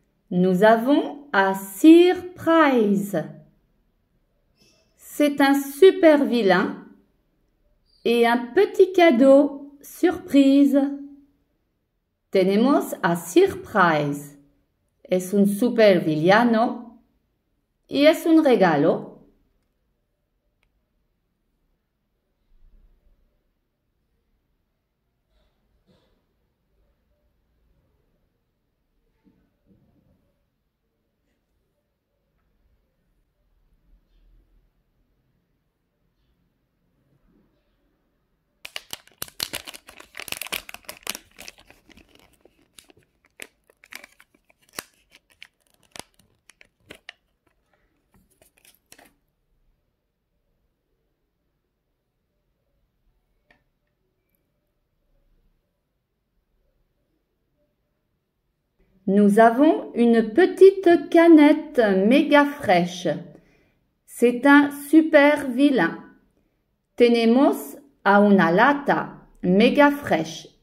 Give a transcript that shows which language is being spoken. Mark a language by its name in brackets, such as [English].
[French] Nous avons à Surprise. C'est un super vilain et un petit cadeau surprise. [Spanish] Tenemos a Surprise. Es un super villano y es un regalo. [French] Nous avons une petite canette méga fraîche. C'est un super vilain. [Spanish] Tenemos a una lata mega fresh.